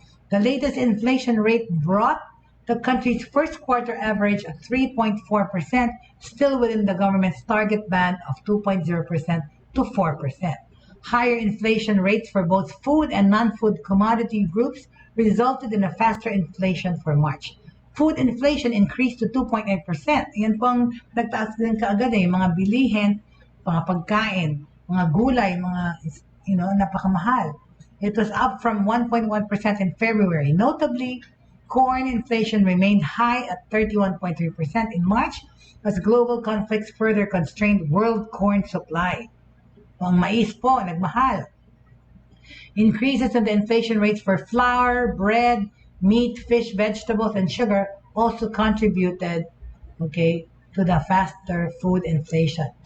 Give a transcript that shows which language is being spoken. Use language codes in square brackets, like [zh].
[en] The latest inflation rate brought the country's first quarter average of 3.4%, still within the government's target band of 2.0% to 4%. Higher inflation rates for both food and non-food commodity groups resulted in a faster inflation for March. Food inflation increased to 2.8%. [tl] Yan po ang nagtaas din kaagad mga bilihin, mga pagkain, mga gulay, mga napakamahal. [en] It was up from 1.1% in February. Notably, corn inflation remained high at 31.3% in March as global conflicts further constrained world corn supply. [tl] Ang mais po, nagmahal. [en] Increases in the inflation rates for flour, bread, meat, fish, vegetables, and sugar also contributed, to the faster food inflation.